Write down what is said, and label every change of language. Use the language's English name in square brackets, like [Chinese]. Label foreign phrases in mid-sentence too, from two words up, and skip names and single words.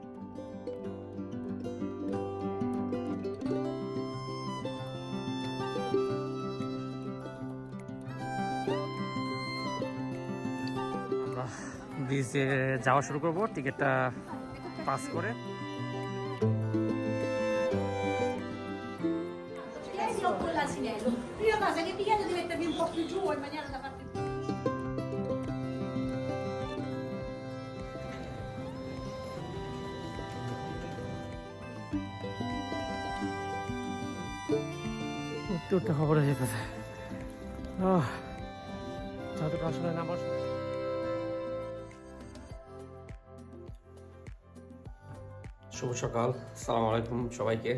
[Bangla] আমরা বিচে যাওয়া শুরু করবো, টিকিটটা পাস করে। [Italian] Io cosa che ti chiedo di mettermi un po' più giù in maniera da farti... [Bangla] উঠতে উঠতে খবর হয়ে যেতেছে। যতটা আসলে নামার শুভ সকাল, [Arabic] السلام عليكم [Bangla] সবাইকে।